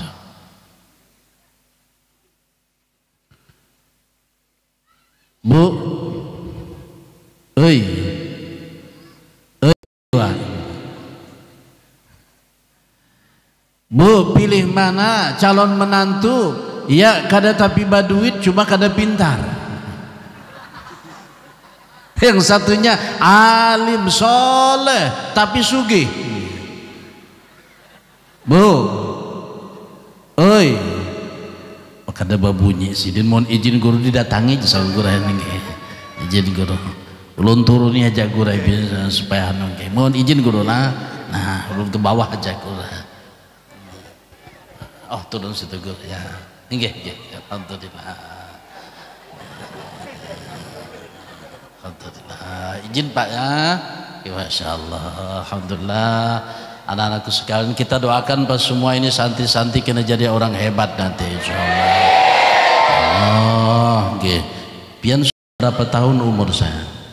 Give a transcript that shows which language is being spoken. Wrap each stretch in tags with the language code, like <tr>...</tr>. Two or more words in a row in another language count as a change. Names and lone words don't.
<bjn>Bu, Bu, pilih mana calon menantu? Ya kada tapi baduit, cuma kada pintar. Yang satunya alim soleh tapi sugih. Bu, kada babunyi sih. Dan mohon izin guru didatangi sama guru ini. Izin guru. Ulun turuni aja guru biasa supaya anu. Mohon izin guru lah. Nah, ulun ke bawah aja guru. Oh, turun situ guru ya. Nggih, alhamdulillah. Alhamdulillah, izin Pak ya. Masya Allah, alhamdulillah. Anak-anakku sekalian, kita doakan pas semua ini santi-santi kena jadi orang hebat nanti insyaallah. Oh, nggih. Pian berapa tahun umur saya?</bjn>